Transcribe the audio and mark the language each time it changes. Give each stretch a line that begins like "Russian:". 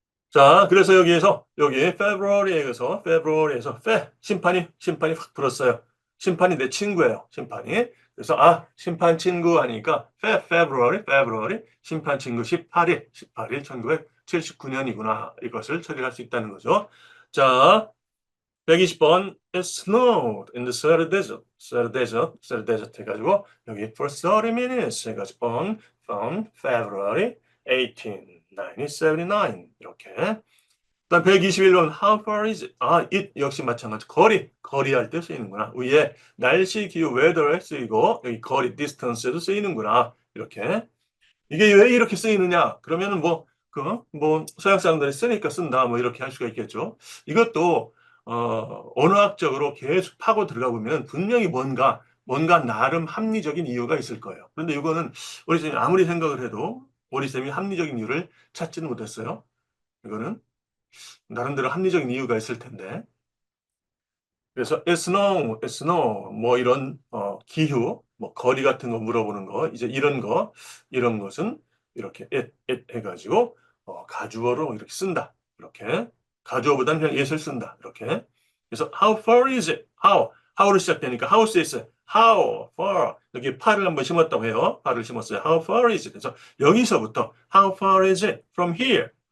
Korean: 자, 그래서 여기 February에서 심판이 확 불었어요. 심판이 내 친구예요. 심판이. 그래서 심판 친구 하니까 February 심판 친구 18일 1979년이구나. 이것을 처리할 수 있다는 거죠.
English: 자, 120번 It snowed in the Sahara Desert. Sahara Desert
Korean: 해가지고 여기
English: for 30 minutes 해가지고 on February 18, 1979 이렇게.
Korean: 그다음 121번
English: How far is it?
Korean: it 역시 마찬가지. 거리 할 때 쓰이는구나. 위에 날씨, 기후, weather에 쓰이고 여기 거리, distance에도 쓰이는구나. 이렇게. 이게 왜 이렇게 쓰이느냐? 그러면은 뭐 서양 사람들이 쓰니까 쓴다. 뭐 이렇게 할 수가 있겠죠. 이것도 언어학적으로 계속 파고 들어가 보면 분명히 뭔가 나름 합리적인 이유가 있을 거예요. 그런데 이거는 우리 쌤이 아무리 생각을 해도 우리 쌤이 합리적인 이유를 찾지는 못했어요. 이거는 나름대로 합리적인 이유가 있을 텐데. 그래서 it snow 뭐 이런 기후, 뭐 거리 같은 거 물어보는 거 이제 이런 것은 이렇게 it 해가지고 가주어로 이렇게 쓴다. 이렇게 가주어보다는 그냥 it을 쓴다. 이렇게.
English: 그래서 how far is it?
Korean: how로 시작되니까 how 쓰였어요. how far 여기 far을 한번 심었다고 해요. far을 심었어요.
English: how far is it?
Korean: 그래서 여기서부터
English: how far is it from here?